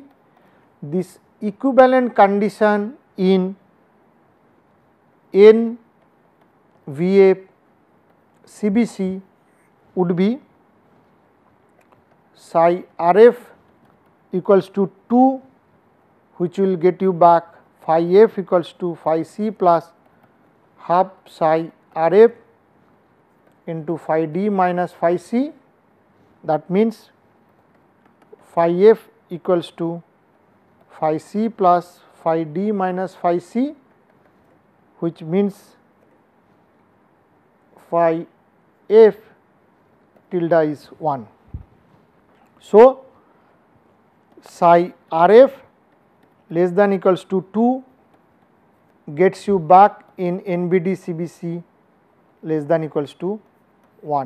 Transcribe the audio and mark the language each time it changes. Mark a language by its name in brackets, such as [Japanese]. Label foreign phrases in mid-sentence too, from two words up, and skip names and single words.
[English] This equivalent condition in NVF CBC would be psi RF equals to 2, which will get you back phi f equals to phi c plus half psi RF into phi d minus phi c. That means phi f equals to phi c plus phi d minus phi c, which means phi f tilde is 1. So, psi RF less than equals to 2 gets you back in NBD CBC less than equals to 1.